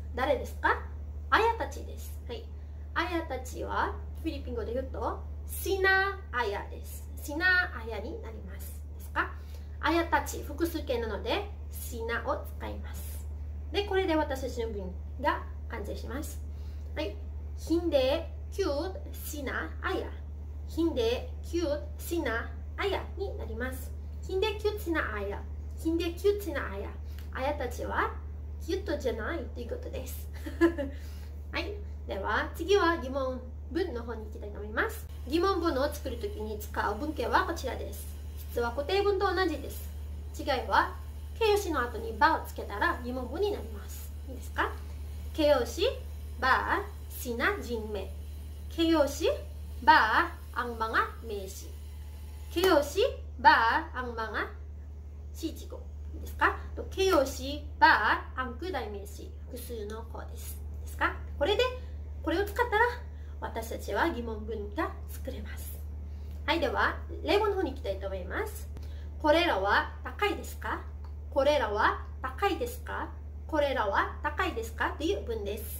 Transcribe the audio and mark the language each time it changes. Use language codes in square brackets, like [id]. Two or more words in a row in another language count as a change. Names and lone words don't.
[ja] 誰ですか？あやたちです。はい、あやたちはフィリピン語で言うとシナアヤです。シナアヤになります。ですか？あやたち、複数形なのでシナを使います。で、これで私たちの文が完成します。 [tl] はい、hindi cute sina ayah, hindi cute sina ayah になります。hindi cute sina ayah, hindi cute sina ayah。 [ja] あやたちはキュットじゃないということです。はい、では次は疑問文の方に行きたいと思います。疑問文を作るときに使う文型はこちらです。実は固定文と同じです。違いは形容詞の後にばをつけたら疑問文になります。いいですか？形容詞 [tl] ba sina jinme, [ja] 形容詞 [tl] ba ang mga [ja] 名詞、形容詞 [tl] ba ang mga [ja] 詞事語。いいですか？形容詞 [tl] ba ang [ja] 具代名詞、複数の方です。ですか？これを使ったら私たちは疑問文が作れます。はい、では例文の方に行きたいと思います。これらは高いですか？これらは高いですか？これらは高いですかという文です。